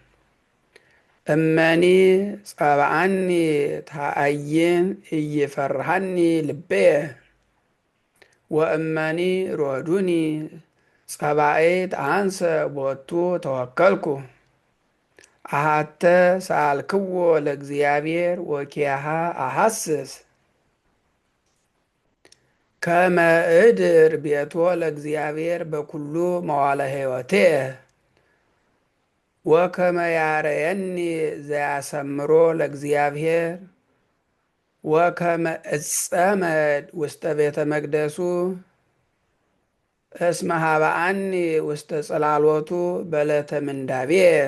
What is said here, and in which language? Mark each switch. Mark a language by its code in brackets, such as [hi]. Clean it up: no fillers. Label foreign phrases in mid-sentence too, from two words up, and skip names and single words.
[gez] እመኒ ጸብአኒ ተአይን ኢይፈርሃኒ ልብየ ወእመኒ ሮዱኒ ጸባኢት አንሰ ቦቱ ተወከልኩ። አሃተ ሰአልክዎ ለእግዚአብሔር ወኪያሃ አሐስስ ከመ እድር ቤቶ ለእግዚአብሔር በኩሉ መዋዕለ ሕይወትየ ወከመ ያረየኒ ዘያሰምሮ ለእግዚአብሔር ወከመ እጸመድ ውስተ ቤተ መቅደሱ እስመ ሀበአኒ ውስተ ጽላሎቱ በዕለተ ምንዳቤየ